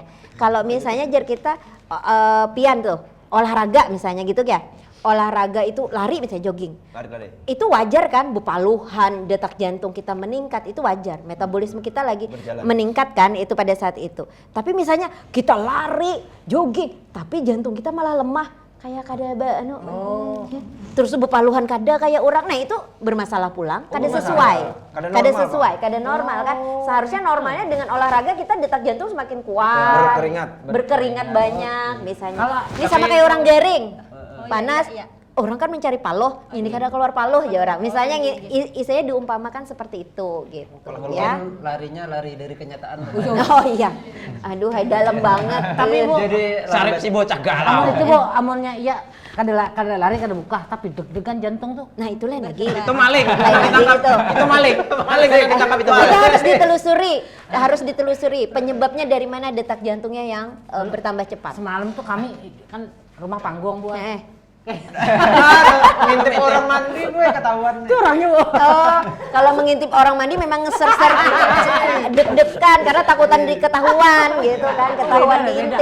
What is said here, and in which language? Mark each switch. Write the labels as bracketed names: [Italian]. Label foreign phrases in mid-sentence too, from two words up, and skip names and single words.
[Indonesian] Kalau misalnya jar kita pian tuh olahraga misalnya gitu ya. Olahraga itu lari misalnya jogging. Lari. Itu wajar kan, bupaluhan, detak jantung kita meningkat, itu wajar. Metabolisme kita lagi meningkat kan itu pada saat itu. Tapi misalnya kita lari, jogging, tapi jantung kita malah lemah. Kayak kada terus bupaluhan kada kayak orang. Nah itu bermasalah pulang, kada sesuai. Kada normal kan. Seharusnya normalnya dengan olahraga kita detak jantung semakin kuat. Berkeringat banyak misalnya. Ini sama kayak orang garing. Panas, orang kan mencari paloh, ini kada keluar paloh ya orang. Misalnya saya diumpamakan seperti itu gitu. Kalau ya. larinya lari dari kenyataan. Oh iya, aduh dalam banget. Tapi Bu, Jadi sarip si bocah galau. [Banjar] amun itu Bu, amunnya iya kada lari kada buka tapi deg-degan jantung tuh. [Indonesian] Nah itu lain lagi. Itu maling. Lain lagi gitu. Itu maling. Maling yang ditangkap itu. Itu harus ditelusuri penyebabnya dari mana detak jantungnya yang bertambah cepat. Semalam tuh kami kan rumah panggung Bu. Ngintip orang mandi gue ketahuan. Itu orangnya Bu. Kalau mengintip orang mandi memang ngeser-ser deg-degan karena takutan diketahuan gitu kan, ketahuan diintip.